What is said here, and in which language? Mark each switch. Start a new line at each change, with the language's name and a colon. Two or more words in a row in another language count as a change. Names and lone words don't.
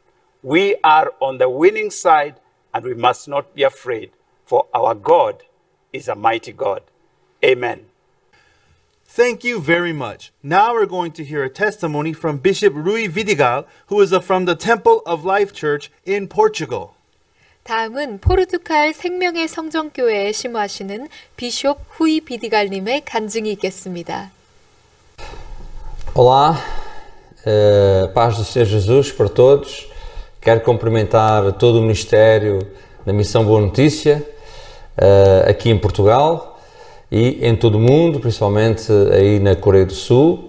English: We are on the winning side, and we must not be afraid, for our God is a mighty God. Amen. Thank you very much. Now we're going to hear a testimony from Bishop Rui Vidigal, who is from the Temple of Life Church in Portugal.
Korean: 다음은 포르투갈 생명의 성전교회에 심호하시는 비숍 후이 비디갈님의 간증이 있겠습니다.
Portuguese: Olá, paz do Senhor Jesus para todos. Quero cumprimentar todo o Ministério da Missão Boa Notícia aqui em Portugal e em todo o mundo, principalmente aí na Coreia do Sul.